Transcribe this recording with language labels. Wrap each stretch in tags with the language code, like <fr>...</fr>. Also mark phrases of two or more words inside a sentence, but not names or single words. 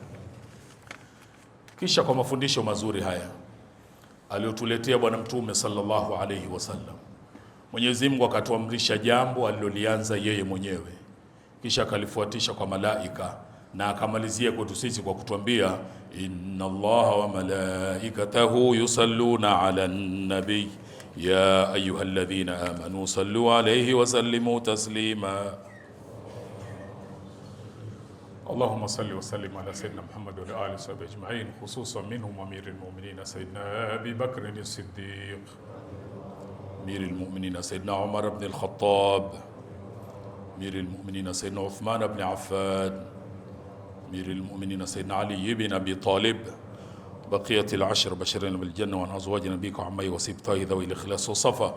<sw>Kisha kwa mafundisho mazuri haya aliyotuletea Bwana Mtume</sw> <ar>صلى الله عليه وسلم,</ar> <sw>Mwenyezi Mungu akatuamrisha jambo alilolianza yeye mwenyewe, kisha akalifuatisha kwa malaika na akamalizia kwetu sisi kwa kutuambia</sw> <ar>إن الله وملائكته يصلون على النبي يا أيها الذين آمنوا صلوا عليه وسلموا تسليما. اللهم صل وسلم على سيدنا محمد وعلى آله وصحبه أجمعين خصوصا منهم أمير المؤمنين سيدنا أبي بكر الصديق أمير المؤمنين سيدنا عمر بن الخطاب أمير المؤمنين سيدنا عثمان بن عفان, أمير المؤمنين سيدنا علي بن أبي طالب، بقية العشر بشرين بالجنة، وعن أزواج نبيك وعمي وسبطيه ذوي الإخلاص والصفا.</ar>